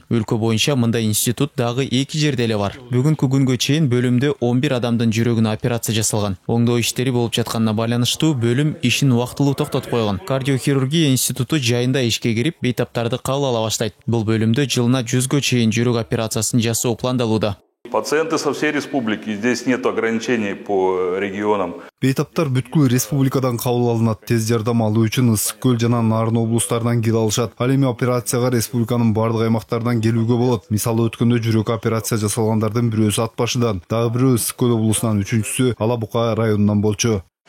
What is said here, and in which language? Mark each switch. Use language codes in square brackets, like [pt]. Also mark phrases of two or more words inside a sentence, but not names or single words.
[ky] Өлкө боюнча мындай институт дагы 2 жерде эле бар. Бүгүнкү күнгө чейин бөлүмдө 11 адамдын жүрөгүнө операция жасалган. Оңдоо иштери болуп жатканына байланыштуу бөлүм ишин убактылуу токтотуп койгон. Кардиохирургия институту жайында ишке кирип, бейтаптарды кабыл ала баштайт. Бул бөлүмдө жылына 100гө чейин жүрөк операциясын жасоо пландалууда. [ru] Пациенты со всей республики, здесь нет ограничений по регионам. [ky] Бейтаптар бүткүл республикадан кабыл алынат. Тез жардам алуу үчүн Ысык көл жана Нарын облустарынан кире алышат. Ал эми операцияга республиканын бардык аймактарынан келүүгө болот. Мисалы өткөндө жүрөк операция жасалгандардын бирөөсү Ат башыдан, дагы бирөө Ысык көл облусунан, үчүнчүсү Ала Бука районунан болчу.